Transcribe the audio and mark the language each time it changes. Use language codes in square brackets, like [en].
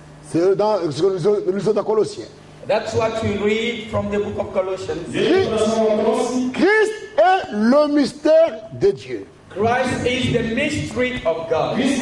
[fr] C'est dans ce que nous lisons dans Colossiens. [en] That's what we read from the book of Colossians. [fr] Christ est le mystère de Dieu. [en] Christ is the mystery of God.